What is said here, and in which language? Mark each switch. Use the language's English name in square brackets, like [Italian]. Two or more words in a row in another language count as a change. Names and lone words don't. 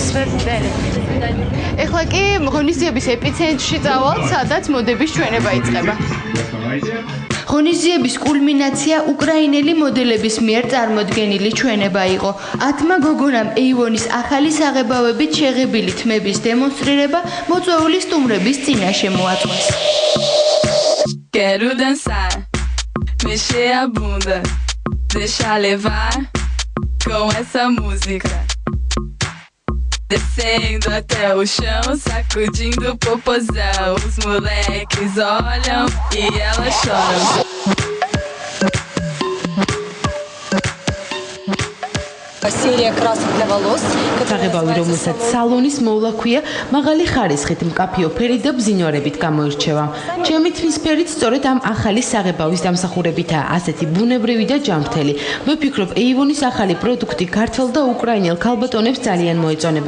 [Georgian] ეხლა კი ღონისძიების ეპიცენტრში წავალთ, სადაც მოდების ჩვენება იწყება. ღონისძიების კულმინაცია უკრაინელი მოდელების მიერ წარმოდგენილი ჩვენება იყო. 10-მა გოგონამ Avon-ის ახალი საღებავებით შეღებილი თმების დემონსტრირება მოწვეული სტუმრების წინაშე მოაწყვეს. [Portuguese] Quero dançar, mexer a bunda, deixar levar com essa música. Descendo até o chão, sacudindo o popozão. Os moleques olham e elas choram. [Russian] Серия красок для волос. [Georgian] საღებავი, რომელსაც სალონის მოვლა ქვია, მაღალი ხარისხით, მკაფიო ფერით და ბზინვარებით გამოირჩევა. ჩემი თმის ფერით სწორედ ამ ახალი საღებავის დამსახურებითაა ასეთი ბუნებრივი და ჯანმრთელი. მე ვფიქრობ, Avon-ის ახალი პროდუქტი ქართველ და უკრაინელ ქალბატონებს ძალიან მოეწონებათ.